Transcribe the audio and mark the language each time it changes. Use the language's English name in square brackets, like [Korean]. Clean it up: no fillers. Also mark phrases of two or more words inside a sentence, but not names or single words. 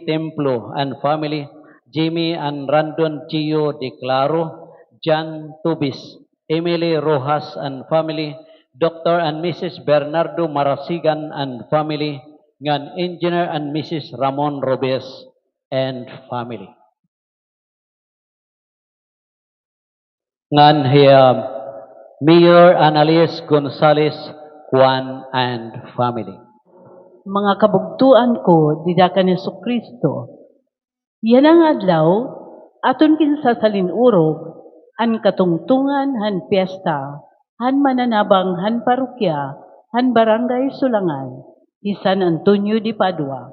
[English] Templo and family, Jimmy and Randon Gio De Claro, John Tubis, Emily Rojas and family, Dr. and Mrs. Bernardo Marasigan and family, ngan Engineer and Mrs. Ramon Robes and family. [Waray] Ngan hiya [English] Mayor Annalise Gonzales Juan and family. [Waray] Mga kabugtuan ko, didaka ni Kristo. Yan ang adlaw, aton kinsa sa linurog, an katungtungan han piyesta, han mananabang han parokya, han barangay Sulangan, San Antonio de Padua.